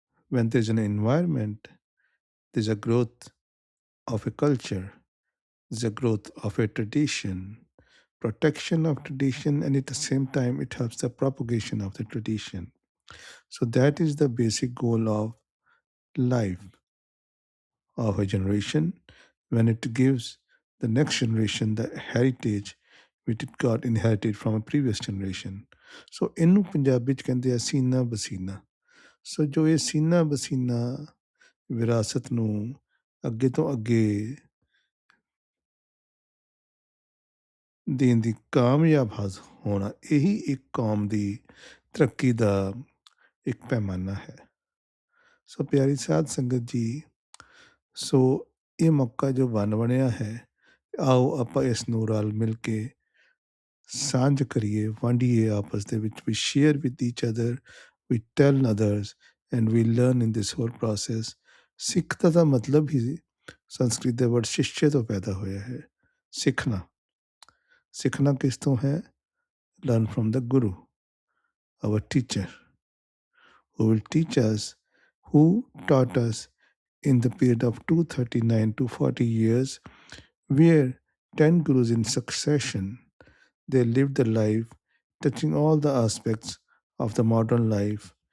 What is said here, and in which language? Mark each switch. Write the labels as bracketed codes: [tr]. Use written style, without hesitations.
[en] When there's an environment, there's a growth of a culture, there's a growth of a tradition, protection of tradition, and at the same time, it helps the propagation of the tradition. So that is the basic goal of life of a generation when it gives the next generation the heritage which it got inherited from a previous generation. [pa] So ਇਹਨੂੰ ਪੰਜਾਬੀ ਚ ਕਹਿੰਦੇ ਆ ਸੀਨਾ ਬਸੀਨਾ। ਸੋ ਜੋ ਇਹ ਸੀਨਾ ਬਸੀਨਾ ਵਿਰਾਸਤ ਨੂੰ ਅੱਗੇ ਤੋਂ ਅੱਗੇ ਦੇਣ ਦੀ ਕਾਮਯਾਬ ਹੋਣਾ, ਇਹੀ ਇੱਕ ਕੌਮ ਦੀ ਤਰੱਕੀ ਦਾ ਇੱਕ ਪੈਮਾਨਾ ਹੈ। ਸੋ ਪਿਆਰੀ ਸਾਧ ਸੰਗਤ ਜੀ, ਸੋ ਇਹ ਮੌਕਾ ਜੋ ਬਣ ਬਣਿਆ ਹੈ, ਆਓ ਆਪਾਂ ਇਸ ਨੂੰ ਰਲ ਮਿਲ ਕੇ ਸਾਂਝ ਕਰੀਏ, ਵੰਡੀਏ ਆਪਸ ਦੇ ਵਿੱਚ। [en] We share with each other, we tell others and we learn in this whole process. [pa] ਸਿੱਖਤਾ ਦਾ ਮਤਲਬ ਹੀ ਸੰਸਕ੍ਰਿਤ ਦੇ ਵਰਡ ਸ਼ਿਸ਼ਯ ਤੋਂ ਪੈਦਾ ਹੋਇਆ ਹੈ, ਸਿੱਖਣਾ। ਸਿੱਖਣਾ ਕਿਸ ਤੋਂ ਹੈ? [en] Learn from the guru, our teacher, who will teach us, who taught us in the period of 239 to 40 years, where 10 gurus in succession, they lived the life touching all the aspects of the modern life.